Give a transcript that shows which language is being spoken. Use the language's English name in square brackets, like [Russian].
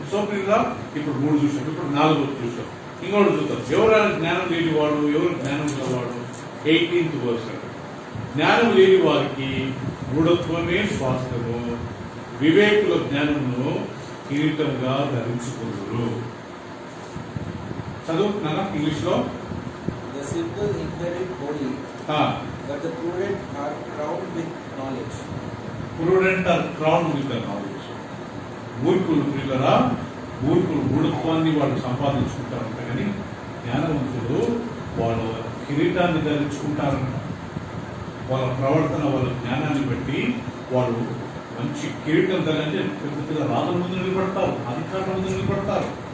[Telugu] So ఇప్పుడు 3 చూసాం, ఇప్పుడు 4 చూసాం. ఇంకోటి చూద్దాం. ఎవరు జ్ఞానం లేనివాడు, ఎవరు జ్ఞానం గలవాడు? 18th verse. జ్ఞానం లేని వారికి మూఢత్వమే స్వాస్థ్యము, వివేకుల జ్ఞానమును కిరీటంగా ధరించుకుందురు. చదువుతున్నారా ఇంగ్లీష్ లో? [English] The simple inherit only, but the prudent are crowned with knowledge. Prudent are crowned with the knowledge. [Telugu] మూర్ఖులు పిల్లరా, మూర్ఖులు మూఢత్వాన్ని వాళ్ళు సంపాదించుకుంటారంట, కానీ జ్ఞానవంతులు వాళ్ళ కిరీటాన్ని ధరించుకుంటారంట. వాళ్ళ ప్రవర్తన, వాళ్ళ జ్ఞానాన్ని బట్టి వాళ్ళు మంచి కిరీటం ధరించి పెద్ద పెద్ద రాజుల ముందు నిలబడతారు, అధికారుల ముందు నిలబడతారు.